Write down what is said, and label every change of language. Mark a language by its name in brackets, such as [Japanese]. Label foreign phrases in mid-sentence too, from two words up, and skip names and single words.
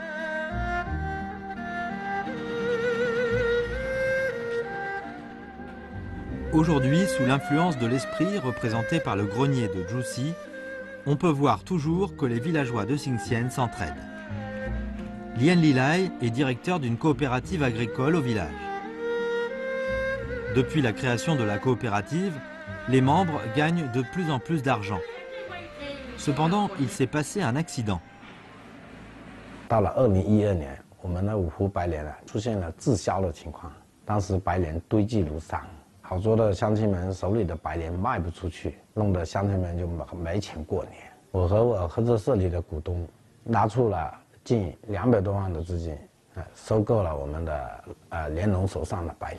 [French] Aujourd'hui, sous l'influence de l'esprit représenté par le grenier de Zhu Si, on peut voir toujours que les villageois de Xinxian s'entraident. Lien Lilai est directeur d'une coopérative agricole au village. Depuis la création de la coopérative, les membres gagnent de plus en plus d'argent. Cependant, il s'est passé un accident. [Chinese] 到了2012年，我们的五湖白莲出现了滞销的情况，当时白莲堆积如山，好多的乡亲们手里的白莲卖不出去，弄得乡亲们就没钱过年。我和我合作社里的股东拿出了近200多万的资金，收购了我们的莲农手上的白莲。